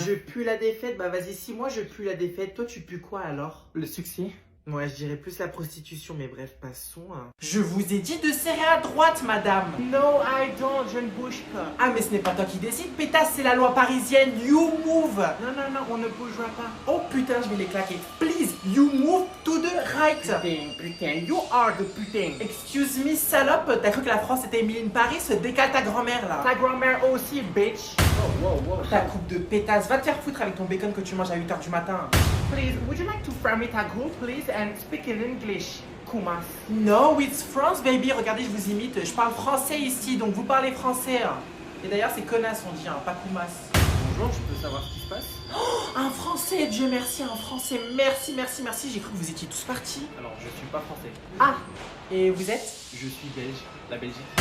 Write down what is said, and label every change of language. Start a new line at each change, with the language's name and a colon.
French: Je pue la défaite, bah vas-y, si moi je pue la défaite, toi tu pues quoi alors? Le succès. Ouais, je dirais plus la prostitution, mais bref, passons. Hein. Je vous ai dit de serrer à droite, madame.
English: No, I don't,
French: je ne bouge pas. Ah, mais ce n'est pas toi qui décide, pétasse, c'est la loi parisienne.
English: You move.
French: Non, non, non, on ne bougera pas. Oh putain, je vais les claquer.
English: Please, you move to the right. Putain, you are the putain. Excuse me,
French: salope, t'as cru que la France était Emily in Paris? Décale ta grand-mère là. Ta grand-mère aussi, bitch. Ta coupe de pétasse, va te faire foutre avec ton bacon que tu manges à 8h du matin.
English: Please, would you like to ferm it a group, please, and speak in English, Kumas? No, it's France, baby.
French: Regardez, je vous imite. Je parle français ici, donc vous parlez français. Et d'ailleurs, c'est connasse, on dit, hein, pas Kumas. Bonjour, je peux savoir ce qui se passe? Oh, un français, Dieu merci, un français. Merci, merci, merci. J'ai cru que vous étiez tous partis. Alors, je suis pas français. Ah, et vous êtes? Je suis belge, la Belgique.